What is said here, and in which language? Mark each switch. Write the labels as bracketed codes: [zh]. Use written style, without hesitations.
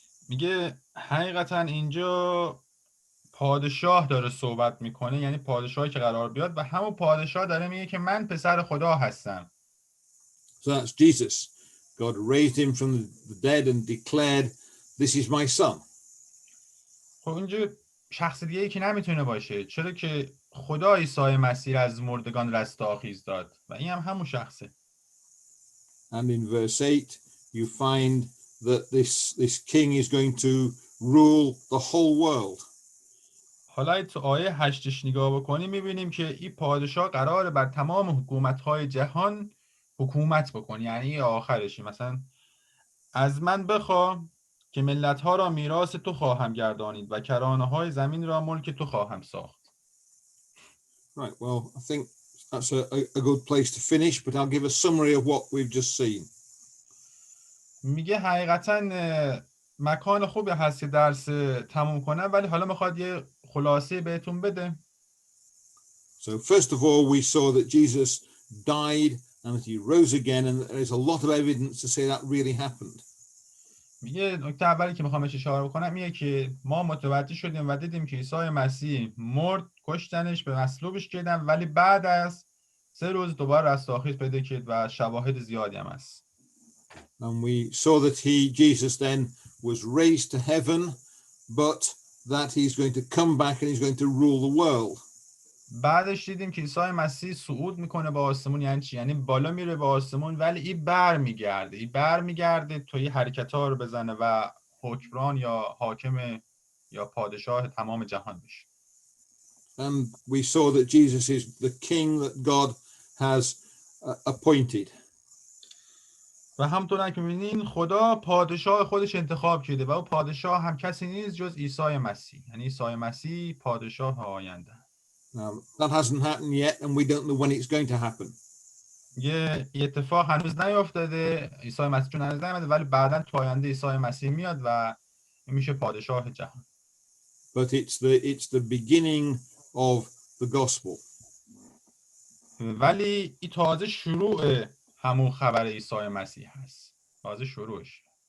[fa] میگه حقیقتا اینجا پادشاه داره صحبت میکنه، یعنی پادشاهی که قرار بیاد و همون پادشاه داره میگه که من پسر خدا هستم. [en] So that's Jesus. God raised him from the dead and declared, this is my son. [fa] خب اینجا شخص دیگه ای که نمیتونه باشه، چرا که خدا عیسی مسیح از مردگان رستاخیز داد و این هم همون شخصه. [en] And in verse 8 you find that this king is going to rule the whole world. [fa] حالا تو آیه 8 نگاه بکنیم میبینیم که این پادشاه قراره بر تمام حکومت‌های جهان حکومت بکنه. یعنی آخرشی مثلا از من بخوا که ملت‌ها را میراث تو خواهم گردانید و کرانه‌های زمین را ملک تو خواهم ساخت. [en] Right, well, I think that's a good place to finish, but I'll give a summary of what we've just seen. [fa] میگه حقیقتا مکان خوبی هست که درس تموم کنه، ولی حالا میخواد یه خلاصه بهتون بده. [en] So So first of all, we saw that Jesus died and that he rose again, and there's a lot of evidence to say that really happened. [fa] میگه نکته اولی که میخوام بهش اشاره بکنم اینه که ما متوجه شدیم و دیدیم که عیسی مسیح مرد، کشتنش، به مصلوبش کردن، ولی بعد از 3 روز دوباره رستاخیز پیدا کرد و شواهد زیادی هم هست. [en] And we saw that Jesus then was raised to heaven, but that he's going to come back and he's going to rule the world. [fa] بعدش دیدیم که عیسی مسیح صعود میکنه به آسمون. یعنی چی؟ یعنی بالا میره به آسمون، ولی این برمیگرده توی حرکت‌ها رو بزنه و حکمران یا حاکم یا پادشاه تمام جهان بشه. [en] And we saw that Jesus is the king that God has appointed. [fa] و همونطور که می‌بینین خدا پادشاه خودش انتخاب کرده و اون پادشاه هم کسی نیست جز عیسی مسیح. یعنی عیسی مسیح پادشاه آینده. [en] That hasn't happened yet, and we don't know when it's going to happen. [fa] یه اتفاق هنوز نیفتاده، عیسی مسیح چون هنوز نیامده، ولی بعداً تو آینده عیسی مسیح میاد و میشه پادشاه جهان. [en] But it's the beginning of the gospel. [fa] ولی این تازه شروع همون خبر عیسی مسیح هست. تازه شروعش.